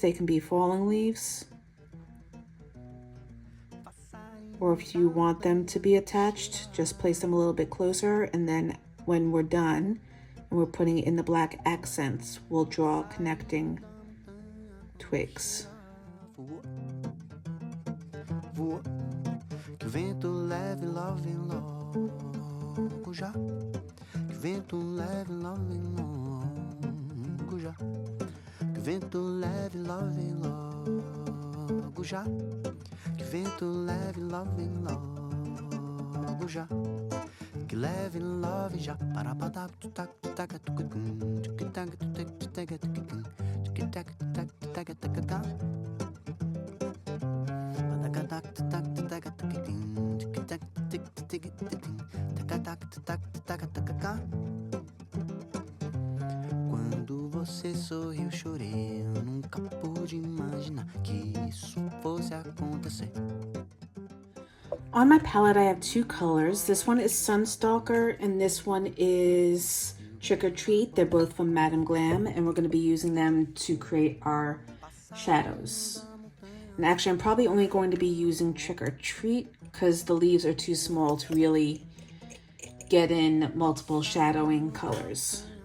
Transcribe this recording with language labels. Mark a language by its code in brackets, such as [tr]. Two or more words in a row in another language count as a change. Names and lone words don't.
[en] They can be falling leaves. Or if you want them to be attached, just place them a little bit closer, and then when we're done and we're putting it in the black accents, we'll draw connecting twigs. [pt] Que o vento leve love logo já. Que o vento leve love logo já. Que o vento leve love logo já. Que o vento leve love logo já. Que leve love já. Para patar tu tac tu tac tu cacum. Tu que tac tu tac tu tac tu cacum. Tu que tac tu tac tu tac tu cacum. Quando você sorriu, eu chorei. Eu nunca pude imaginar que isso fosse acontecer. [en] On my palette, I have two colors. This one is Sunstalker, and this one is Trick or Treat. They're both from Madame Glam, and we're going to be using them to create our shadows. And actually, I'm probably only going to be using Trick or Treat because the leaves are too small to really get in multiple shadowing colors.